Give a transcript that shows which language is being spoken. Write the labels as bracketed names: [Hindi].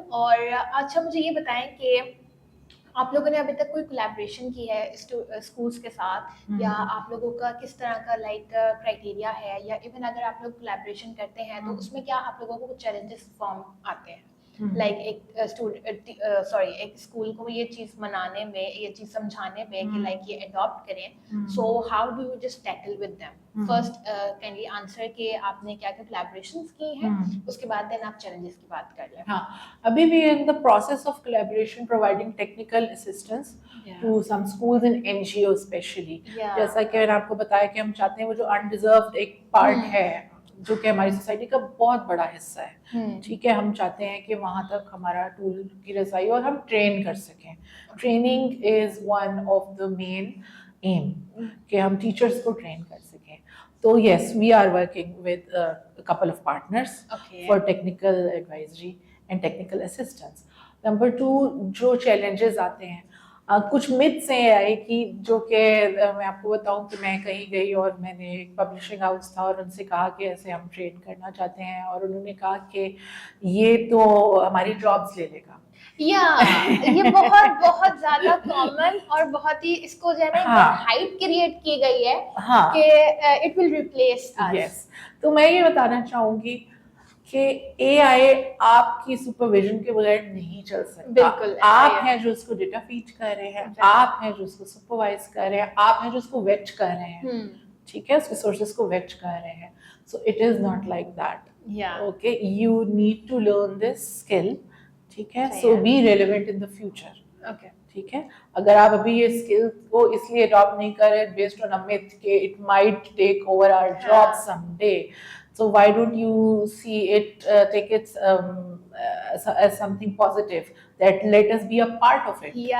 [Urdu] اور اچھا مجھے یہ بتائیں کہ آپ لوگوں نے ابھی تک کوئی کولیبریشن کی ہے اسکولس کے ساتھ, یا آپ لوگوں کا کس طرح کا لائک کرائٹیریا ہے, یا ایون اگر آپ لوگ کولیبریشن کرتے ہیں تو اس میں کیا آپ لوگوں کو چیلنجز فارم آتے ہیں؟ لائک ایک ایک اسکول کو یہ چیز منانے میں, یہ چیز سمجھانے میں کہ لائک یہ اڈاپٹ کریں, [English] So how do you just tackle with them? [Urdu] First kindly answer کہ آپ نے کیا کیا کولیبریشنز کی ہیں, اس کے بعد دین آپ چیلنجز کی بات کر لیں. ہاں, ابھی بھی [English] In the process of collaboration providing technical assistance to some schools and NGOs especially. [Urdu] جیسا کہ میں نے آپ کو بتایا کہ ہم چاہتے ہیں وہ جو undeserved ایک پارٹ ہے جو کہ ہماری سوسائٹی کا بہت بڑا حصہ ہے. ٹھیک ہے, ہم چاہتے ہیں کہ وہاں تک ہمارا ٹول کی رسائی اور ہم ٹرین کر سکیں. [English] training is one of the main aim [Urdu] کہ ہم ٹیچرس کو ٹرین کر سکیں. [English] تو yes, we are working with couple of partners for technical advisory and technical assistance. [Urdu] Number 2, جو challenges آتے ہیں, کچھ myths ہیں AI کی جو کہ میں آپ کو بتاؤں کہ میں کہیں گئی اور میں نے ایک پبلشنگ ہاؤس تھا اور ان سے کہا کہ ایسے ہم ٹرین کرنا چاہتے ہیں, اور انہوں نے کہا کہ یہ تو ہماری جابس لے لے گا. یہ بہت بہت زیادہ کامن اور بہت ہی اس کو جو ہے نا ہائپ کریٹ کی گئی ہے کہ [English] It will replace us. [Urdu] یس, تو میں یہ بتانا چاہوں گی کہ AI آپ کی سپرویژن کے بغیر نہیں چل سکتا. بالکل, آپ ہیں جو اس کو ڈیٹا فیڈ کر رہے ہیں, آپ ہیں جو اس کو سپروائز کر رہے ہیں, آپ ہیں جو اس کو ویٹ کر رہے ہیں. ٹھیک ہے, اس کے سورسز کو ویٹ کر رہے ہیں. [English] So it is not like that. Okay, you need to learn this skill. [Urdu] ٹھیک ہے, [English] So be relevant in the future. Okay, [Urdu] ٹھیک ہے, اگر آپ ابھی یہ اسکل کو اس لیے اڈاپٹ نہیں کر رہے [English] based on a myth کہ it might take over our job some day, so why don't you see it, take it as something positive that let us be a part of it,